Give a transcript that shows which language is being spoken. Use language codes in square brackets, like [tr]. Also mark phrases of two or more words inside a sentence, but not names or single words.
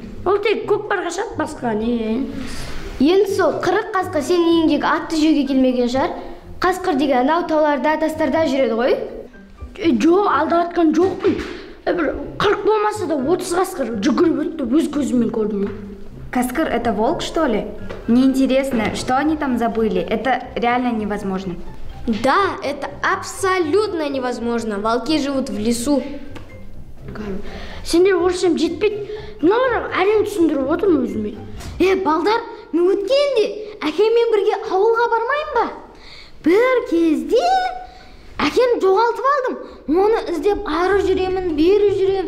[kk] Ол тек көкпарға шығады, басқа не? Енді сол 40 қасқыр сенің үйіңдегі атты жеуге келмеген шығар. Қасқыр деген анау тауларда, тастарда жүреді ғой? Жоқ, алдап атқан жоқпын. Бір 40 болмаса да 30 қасқыр жүгіріп өтті, өз көзіммен көрдім. [ru] Каскар — это волк, что ли? Мне интересно, что они там забыли? Это реально невозможно. Да, это абсолютно невозможно. Волки живут в лесу. [kk] Сендер орысшам жетпейді. Мыналар әрең түсіндіріп отырмын өзіме. Балдар, мен өткенде әкеммен бірге ауылға бармайын ба? Бір кезде әкемді жоғалтып алдым. Оны іздеп ары жүремін, бері жүремін.